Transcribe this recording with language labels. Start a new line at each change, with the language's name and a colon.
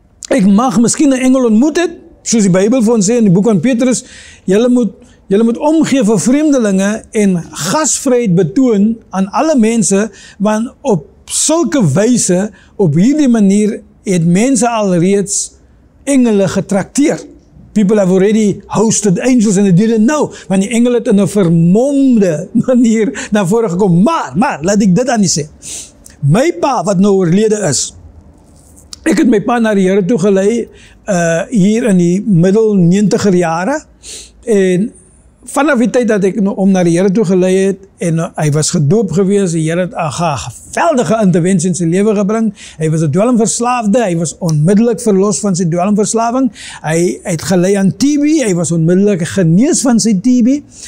Afrikaans: Ek mag miskien 'n engel ontmoet het, soos die Bybel vir ons sê in die boek van Petrus, julle moet omgee vir vreemdelinge en gasvryheid betoon aan alle mense, want op sulke wyse, op hierdie manier, het mense alreeds engele getrakteer.
English: people have already hosted angels and they didn't know.
Afrikaans: Want die engel het in 'n vermomde manier na vore gekom. Maar, laat ek dit aan die sê. My pa, wat nou oorlede is, ek het my pa na die Here toe gelei, hier in die middel 90er jare, en vanaf die tyd dat ek hom na die Here toe gelei het, en hy was gedoop gewees, die Here het 'n geweldige intervensie in sy lewe gebring, hy was 'n dwelmverslaafde, hy was onmiddellik verlos van sy dwelmverslawing, hy het gelei aan TB, hy was onmiddellik genees van sy TB,